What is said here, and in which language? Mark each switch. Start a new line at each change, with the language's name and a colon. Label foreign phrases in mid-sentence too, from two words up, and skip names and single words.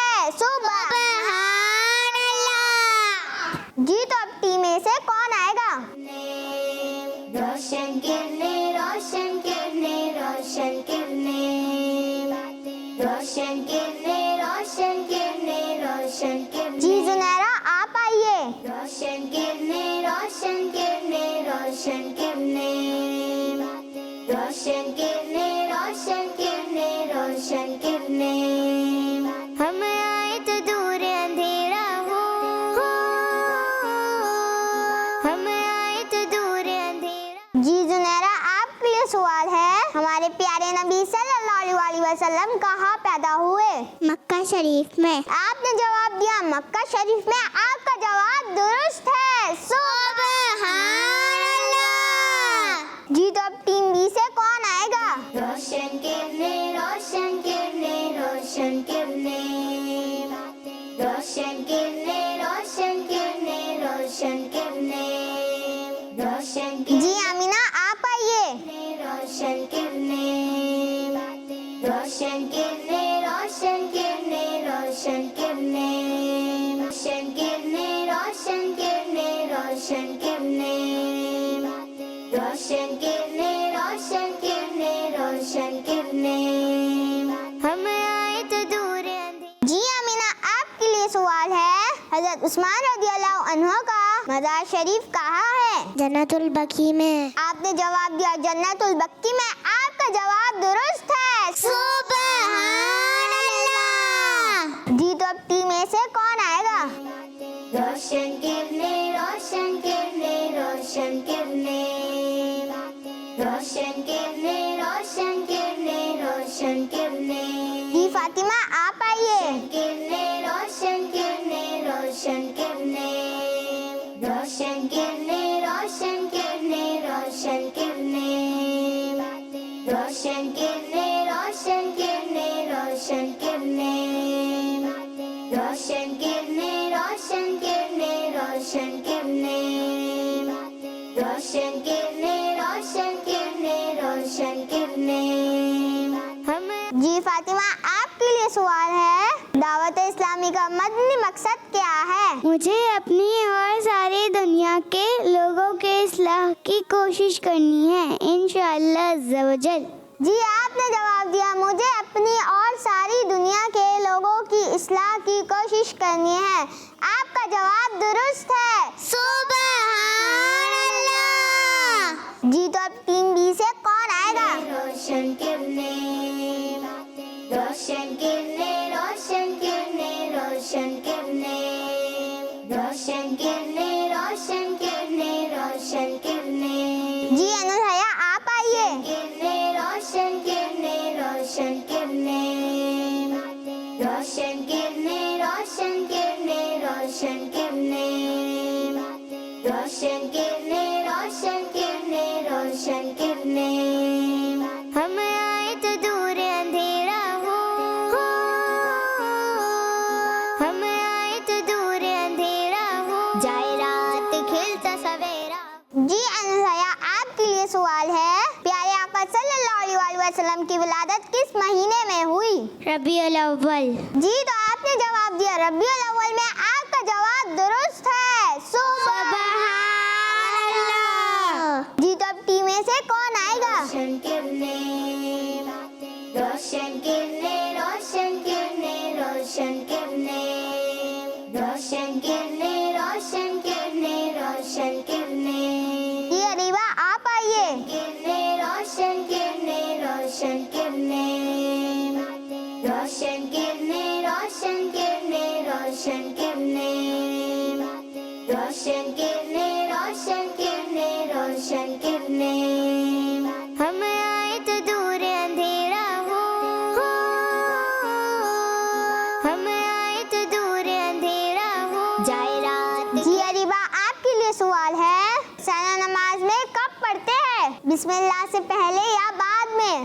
Arabic: سبحان الله.
Hindi: जी तो अब टी में से कौन आएगा? रोशन किरने, रोशन किरने, रोशन किरने, रोशन किरने, रोशन किरने, रोशन किरने। जी जुनैरा आप आइए। रोशन किरने, रोशन किरने, रोशन किरने, रोशन किरने, रोशन किरने, रोशन किरने। हम आए तो दूर अंधेरा हो, हम आए तो दूर अंधेरा। जी जुनैरा आपके लिए सवाल है, हमारे प्यारे नबी
Arabic: صلى الله عليه وسلم
Hindi: कहाँ पैदा हुए? मक्का शरीफ में। आपने जवाब दिया मक्का शरीफ में। आपका जवाब दुरुस्त है।
Arabic: سبحان الله.
Hindi: जी तो अब टीम बी से कौन आएगा? रोशन किरने, रोशन किरने, रोशन किरने, रोशन किरने, रोशन किरने, रोशन किरने, रोशन जी आमीना आप आइए। रोशन किरने, रोशन किरने, रोशन किरने, रोशन किरने, रोशन किरने, रोशन किरने, रोशन किरने, रोशन किरने, रोशन किरने, रोशन किरने। हम आए तो दूर अंधेरे। जी आमीना आपके लिए सवाल है, हजरत उस्मान
Arabic: رضي الله عنه
Hindi: का मज़ार शरीफ कहाँ है? जन्नतुल बकी में। आपने जवाब दिया जन्नतुल बक्की में। आपका जवाब दुरुस्त है।
Arabic: سبحان الله.
Hindi: जी तो अब टीम में से कौन आएगा? रोशन किरने, रोशन किरने, रोशन किरने, रोशन किरने, रोशन किरने, रोशन किरने। जी फातिमा आप आइए। किरने, रोशन किरने, रोशन किरने, रोशन किरने, रोशन किरने, रोशन किरने, रोशन किरने, रोशन किरने, रोशन किरने, रोशन किरने, रोशन किरने, रोशन किरने, रोशन किरने, रोशन किरने, रोशन किरने। हम जी फातिमा आपके लिए सवाल है, दावत इस्लामी का मदनी मकसद क्या है? मुझे अपनी और सारी दुनिया के लोगों के इस्लाह की कोशिश करनी है,
Arabic: إن شاء الله عز وجل.
Hindi: जी आपने जवाब दिया मुझे अपनी और सारी दुनिया के लोगों की इस्लाह की कोशिश करनी है। आपका जवाब दुरुस्त है।
Arabic: سبحان الله.
Hindi: जी तो अब टीम बी से कौन आएगा? रोशन किरने, रोशन किरने, रोशन किरने, रोशन किरने, रोशन किरने, रोशन किरने, रोशन किरने। जी अनुसया आप आइए। किरने, रोशन किरने, रोशन किरने, रोशन किरने, रोशन किरने, रोशन किरने, रोशन किरने, रोशन किरने, रोशन किरने। हम आए तो दूर अंधेरा हो, हम आए तो दूर अंधेरा हो, जाए रात खिलता सवेरा। जी अनुसया आपके लिए सवाल है, प्यारे आका
Arabic: صلى الله عليه وسلم
Hindi: की विलादत किस महीने में हुई? रबीउल अव्वल। जी तो आपने जवाब दिया रबीउल अव्वल में। आपका जवाब दुरुस्त है।
Arabic: سبحان الله.
Hindi: जी तो अब टीम में से कौन आएगा? रोशन किरने, रोशन किरने, रोशन किरने, रोशन किरने, रोशन किरने, रोशन किरने, रोशन किरने। जी अरीबा आप आइए। किरने, रोशन किरने, रोशन किरने, रोशन किरने, रोशन किरने, रोशन किरने, रोशन किरने, रोशन किरने, रोशन किरने। हम आए तो दूर अंधेरा हो, हम आए तो दूर अंधेरा हो, जाए रात। जी अरीबा आपके लिए सवाल है, सना नमाज में कब पढ़ते हैं? बिस्मिल्लाह से पहले या बाद में?